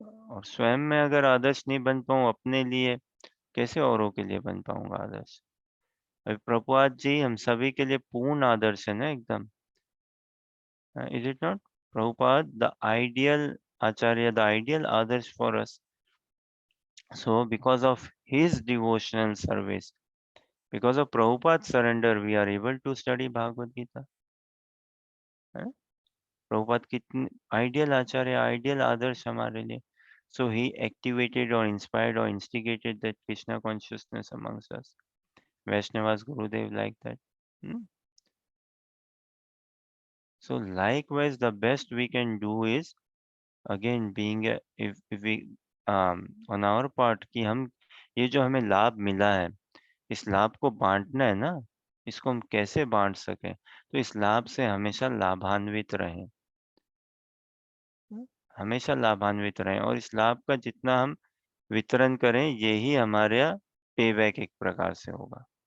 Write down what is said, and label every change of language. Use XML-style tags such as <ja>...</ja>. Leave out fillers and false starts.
<hi>और स्वयं में अगर आदर्श नहीं बन पाऊँ अपने लिए, कैसे औरों के लिए बन पाऊंगा आदर्श? अभी प्रभुपाद जी हम सभी के लिए पूर्ण आदर्श है ना, एकदम।</hi> <en>Is it not? Prabhupada the ideal acharya, the ideal आदर्श for us. So because of his devotional service, because of Prabhupada's surrender, we are able to study Bhagavad Gita.</en> <hi>है? प्रभुपाद कितने आइडियल आचार्य, आइडियल आदर्श हमारे लिए.</hi> <en>So he activated or inspired or instigated that Krishna consciousness amongst us. Vaishnavas, Gurudev like that. Hmm? So likewise, the best we can do is again being a, if we on our part</en> <hi>कि हम ये जो हमें लाभ मिला है, इस लाभ को बांटना है ना, इसको हम कैसे बांट सकें? तो इस लाभ से हमेशा लाभान्वित रहें, हमेशा लाभान्वित रहें, और इस लाभ का जितना हम वितरण करें, यही हमारा पे बैक एक प्रकार से होगा।</hi>